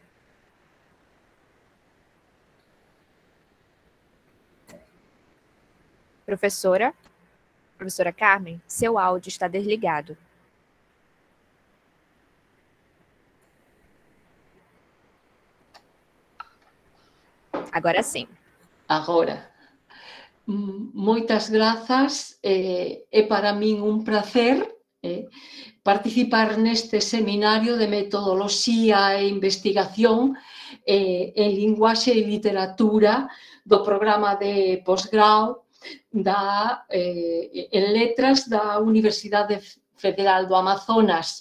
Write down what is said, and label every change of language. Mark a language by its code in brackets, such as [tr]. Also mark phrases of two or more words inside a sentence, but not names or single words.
[pt] Professora Carmen, seu áudio está desligado. Agora sim. Agora. [gl] Moitas grazas, é para min un placer participar neste seminario de metodoloxía e investigación en linguaxe e literatura do programa de posgrau en letras da Universidade Federal do Amazonas.